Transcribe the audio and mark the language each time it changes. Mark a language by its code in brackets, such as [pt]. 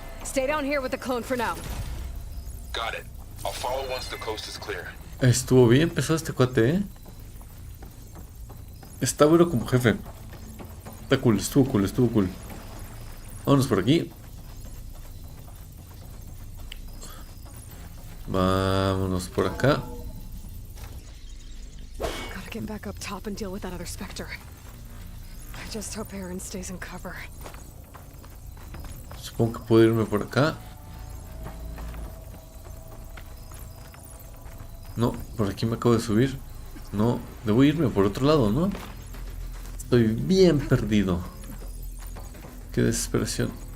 [en] Stay down here with the clone for now. Got it. I'll follow once the coast is clear. [es] Estuvo bien pesado este cuate, ¿eh? Está bueno como jefe. Está cool, estuvo cool, estuvo cool. Vámonos por aquí. Vámonos por acá. [en] Gotta get back up top and deal with that other Spectre. I just hope Aaron stays in cover. [es] Supongo que puedo irme por acá. No, por aquí me acabo de subir. No, debo irme por otro lado, ¿no? Estoy bien perdido. Qué desesperación.